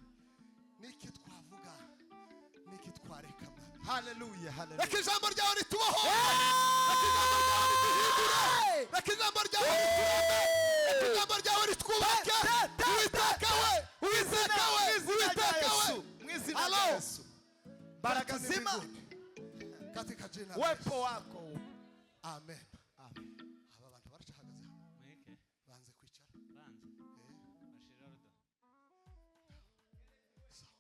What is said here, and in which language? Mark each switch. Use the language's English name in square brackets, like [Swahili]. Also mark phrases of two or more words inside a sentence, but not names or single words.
[Rundi] Niki twavuga. Niki twareka Mana. Haleluya. Haleluya. Reka ijambo ryawe ritubaho. Reka ijambo ryawe rituhindure. Reka ijambo ryawe ritureme. Reka ijambo ryawe ritwubake. Uwiteka we. Uwiteka we. Uwiteka we. Mwizina la Yesu. [Swahili] Baraka zima katika jina uwepo wako. [Rundi] Amen. Amen. Aba bantu baracahagaze Mweke. banze kwicara. Banze. Bashira rudo. Sawa.